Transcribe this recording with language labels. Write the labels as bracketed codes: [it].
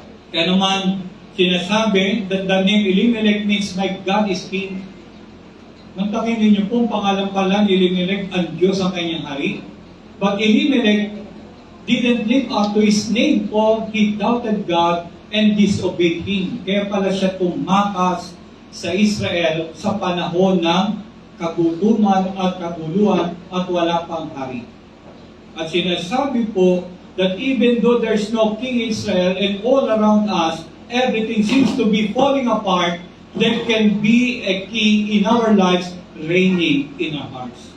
[tl] Kaya naman, sinasabi [en] that the name Elimelech means my God is King. [tl] Mantakin ninyo po, pangalan pala ni Elimelech, ang Diyos ang kanyang hari. [en] But Elimelech didn't live up to his name, or he doubted God and disobeyed Him. [tl] Kaya pala siya tumakas sa Israel sa panahon ng kagutuman at kaguluhan at wala pang hari. At sinasabi po [en] that even though there's no king in Israel and all around us, everything seems to be falling apart, there can be a king in our lives reigning in our hearts.